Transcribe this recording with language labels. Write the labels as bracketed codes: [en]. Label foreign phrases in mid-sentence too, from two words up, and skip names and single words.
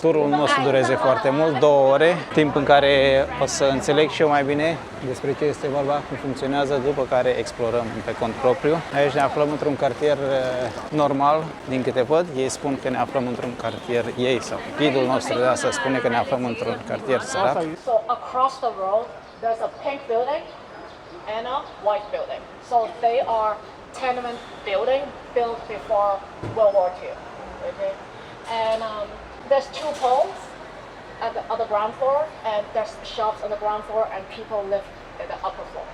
[ro] Turul nu o să dureze foarte mult, 2 ore, timp în care o să înțeleg și eu mai bine despre ce este vorba, cum funcționează, după care explorăm pe cont propriu. Aici ne aflăm într-un cartier normal, din câte văd. Ei spun că ne aflăm într-un cartier, sau ghidul nostru de asta spune că ne aflăm într-un cartier sărac. [en] So across the road, there's a pink building and a white building. So they are tenement building built before World War II. Okay, and there's 2 poles at the ground floor, and there's shops on the ground floor, and people live in the upper floors.